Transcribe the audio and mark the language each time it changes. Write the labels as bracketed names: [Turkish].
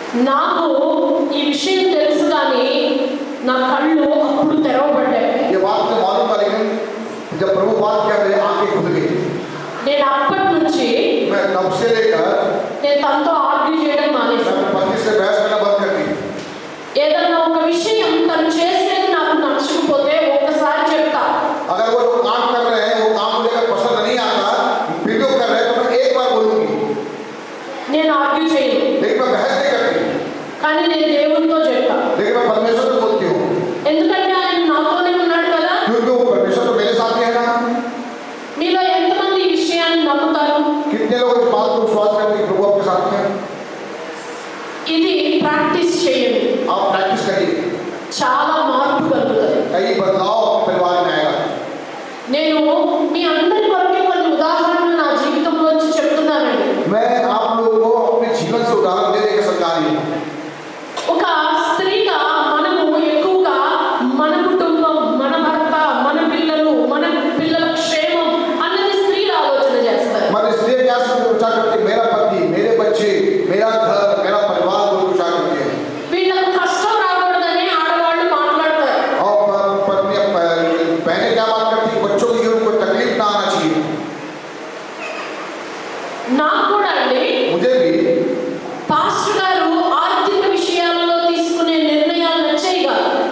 [Telugu] నాకు ఈ విషయం తెలుసు కానీ నా కళ్ళు అప్పుడు తెరవబడ్డాయి. [Hindi] ये बात मुझे मालूम था, लेकिन जब प्रभु बात किया मेरी आंखें खुल गई. [Telugu] నేను అప్పటి నుంచి [Hindi] मैं तब से लेकर [Telugu] నేను తనతో ఆర్గ్యూ చేయడం మానేశాను. [Hindi] मैं पति से बहस करना बंद कर दी. [Telugu] ఏదన్నా ఒక విషయం తను చేసేది నాకు నచ్చకపోతే ఒక్కసారి చెప్తా. [Hindi] अगर वो लोग काम कर रहे हैं, वो काम मुझे अगर पसंद नहीं आता, फिर भी वो कर रहे हैं, तो मैं एक बार बोलूंगी, [Telugu] నేను ఆర్గ్యూ చేయను. [Hindi] लेकिन मैं बहस नहीं करती, [Telugu] కానీ నేను దేవునితో చెప్తా. [Hindi] लेकिन मैं परमेश्वर से बोलती हूँ, [Telugu] ఎందుకంటే ఆయన నాతోనే ఉన్నాడు కదా. [Hindi] क्योंकि वो परमेश्वर तो मेरे साथ ही है ना. [Telugu] మీలో ఎంతమంది ఈ విషయాన్ని నమ్ముతారు? [Hindi] कितने लोग इस बात को विश्वास करते हैं कि प्रभु आपके साथ है? [Telugu] ఇది ప్రాక్టీస్ చేయండి. [Hindi] आप प्रैक्टिस करिए, [Telugu] చాలా మార్పు కలుగుతుంది. [Hindi] कई बदलाव आपके परिवार में आएगा. [Telugu] నేను మీ అందరి వరకు కొన్ని ఉదాహరణలు నా జీవితంలోంచి చెప్తున్నానండి. [Hindi] मैं आप लोगों को अपने जीवन से उदाहरण दे देकर समझा रही हूँ. [Telugu] ఒక స్త్రీగా మనము ఎక్కువగా మన కుటుంబం, మన భర్త, మన పిల్లలు, మన పిల్లల క్షేమం అన్నది స్త్రీలు ఆలోచన చేస్తారు. [Hindi] मतलब इसलिए क्या सोचा करते, मेरा पति, मेरे बच्चे, मेरा घर, मेरा परिवार को सोचा करते हैं. [Telugu] వీళ్ళకు కష్టం రాకూడదని ఆడవాళ్ళు మాట్లాడతారు. [Hindi] और पत्नी बहनें क्या बात करती है, बच्चों की उनको तकलीफ ना आना चाहिए. [Telugu] నాకు కూడా అండి [Hindi] मुझे भी [Telugu] పాస్టర్ గారు ఆర్థిక విషయాలలో తీసుకునే నిర్ణయాలు నచ్చాయి కాదు.